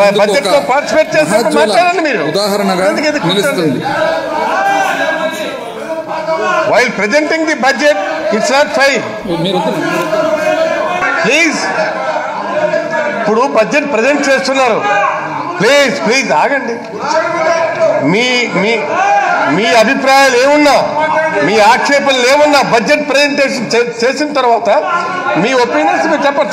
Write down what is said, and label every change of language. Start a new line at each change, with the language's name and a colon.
Telugu: Budget లో participate చేస్తే మాట్లాడండి మీరు ఉదాహరణగా నిలుస్తుంది.
English: While presenting the budget, it's not fair.
Telugu: Please ఇప్పుడు బడ్జెట్ ప్రజెంట్ చేస్తున్నారు. ప్లీజ్ ఆగండి. మీ మీ మీ అభిప్రాయాలు ఏమున్నా, మీ ఆక్షేపణలు ఏమున్నా బడ్జెట్ ప్రజెంటేషన్ చేసిన తర్వాత మీ ఒపీనియన్స్ మీరు చెప్పండి.